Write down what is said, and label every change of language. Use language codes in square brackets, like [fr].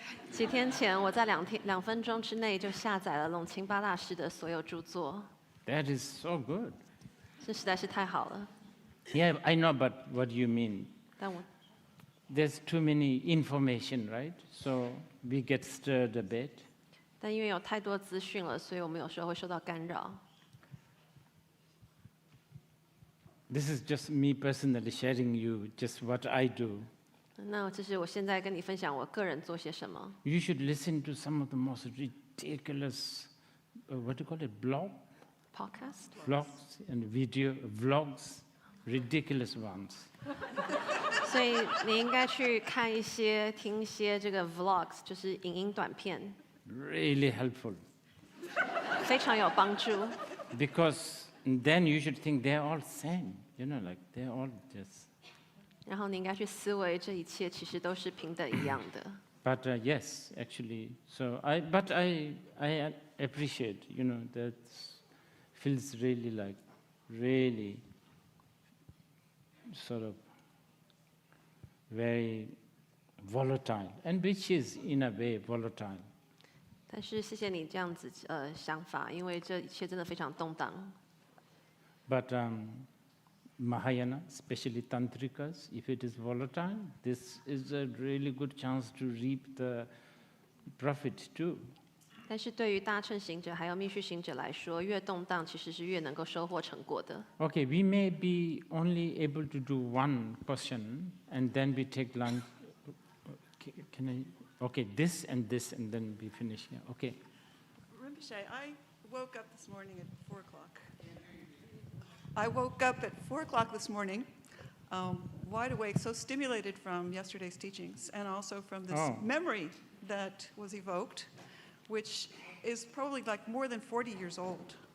[zh] 几天前，我在2分钟之内就下载了隆钦巴大师的所有著作。 [en] That is so good. [zh] 这实在是太好了。 [en] Yeah, I know, but what do you mean? [zh] 但我 [en] There's too many information, right? So we get stirred a bit. [zh] 但因为有太多资讯了，所以我们有时候会受到干扰。 [en] This is just me personally sharing you just what I do. [zh] 那这是我现在跟你分享我个人做些什么。 [en] You should listen to some of the most ridiculous, what do you call it, Podcast? Vlogs and video vlogs, ridiculous ones. [zh] 所以你应该去看一些、听一些这个 vlogs，就是影音短片， [en] Really helpful. [zh] 非常有帮助。 [en] Because then you should think they're all same, like they're all just. [zh] 然后你应该去思维，这一切其实都是平等一样的。 [en] But yes, actually, but I appreciate, that feels really like, really sort of very volatile, and which is in a way volatile. [zh] 但是谢谢你这样子想法，因为这一切真的非常动荡。 [en] But Mahayana, especially Tantrikas, if it is volatile, this is a really good chance to reap the profit too. [zh] 但是对于大乘行者还有密续行者来说，越动荡其实是越能够收获成果的。 [en] Okay, we may be only able to do one question, and then we take lunch. Can I? Okay, this, and then we finish. Yeah, okay. Rinpoche, I woke up this morning at 4 o'clock. I woke up at 4 o'clock this morning, wide awake, so stimulated from yesterday's teachings, and also from this memory that was evoked, which is probably like more than 40 years old.